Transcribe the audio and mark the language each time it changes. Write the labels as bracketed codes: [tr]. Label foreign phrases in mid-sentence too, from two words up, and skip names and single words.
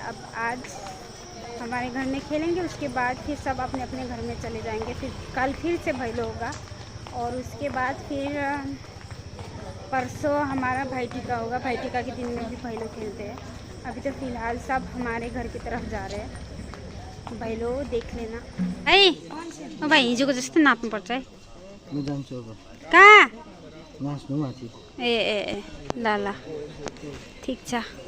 [hi] अब आज हमारे घर में खेलेंगे, उसके बाद फिर सब अपने अपने घर में चले जाएंगे। फिर कल फिर से भाई लोग होगा और उसके बाद फिर परसों हमारा भाई टीका होगा। भाई टीका के दिन में भी भाई लोग खेलते हैं। अभी तो फ़िलहाल सब हमारे घर की तरफ जा रहे हैं। भाई लोग देख लेना है। [ne] भाइ हिजोको जस्तो नाप्नुपर्छ है। म जान्छु अब कहाँ? नाच्नु माथि। ए ए ए ल ल ठिक छ।